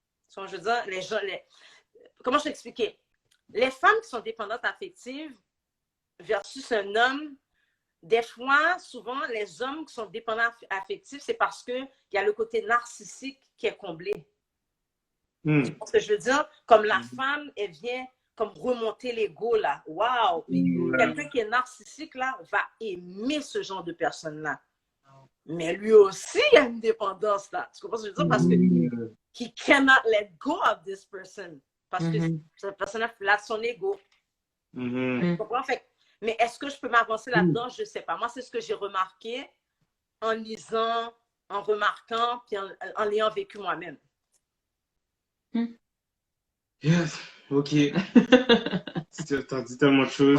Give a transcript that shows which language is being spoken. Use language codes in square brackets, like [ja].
[fr] Je veux dire, comment je t'expliquer? Les femmes qui sont dépendantes affectives versus un homme, des fois, souvent, les hommes qui sont dépendants affectifs, c'est parce qu'il y a le côté narcissique qui est comblé. Tu vois ce que je veux dire? Comme la femme, elle vient comme remonter l'ego, là. Waouh! Quelqu'un qui est narcissique, là, va aimer ce genre de personne-là. Mais lui aussi, il y a une dépendance, là. Tu comprends ce que je veux dire? Parce que [en] he cannot let go of this person. [fr] Parce que cette personne-là flatte son ego. Tu comprends? Fait, mais est-ce que je peux m'avancer là-dedans? Je ne sais pas. Moi, c'est ce que j'ai remarqué en lisant, en remarquant, puis en l'ayant vécu moi-même. [en] Yes, ok. [fr] Tu as dit tellement de choses.